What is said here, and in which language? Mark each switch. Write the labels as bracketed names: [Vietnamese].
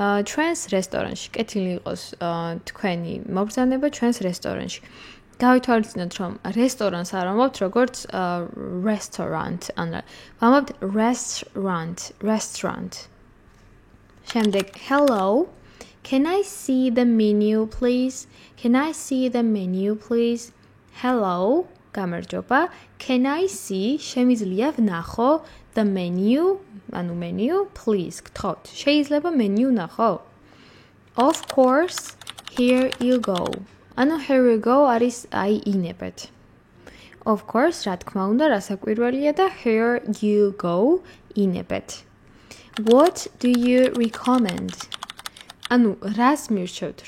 [Georgian] ჩვენს რესტორანში კეთილი იყოს თქვენი მობრძანება ჩვენს რესტორანში. გავითვალისწინოთ რომ რესტორანს არ ვამბობთ როგორც restaurant, ანუ ვამბობთ restaurant. შემდეგ [English] hello. Can I see the menu please? Can I see the menu please? Hello, [Georgian] გამარჯობა. [English] Can I see [Georgian] შემიძლია ვნახო [English] the menu, [Georgian] ანუ [English] menu please, [Georgian] გთხოვთ. შეიძლება menu ვნახო? [English] Of course, here you go. [Georgian] ანუ [English] here you go [Georgian] არის აი ინებეთ. [English] Of course, [Georgian] რა თქმა უნდა, რასაკვირველია და here you go ინებეთ. [English] What do you recommend? [Georgian] ანუ რას მირჩევთ?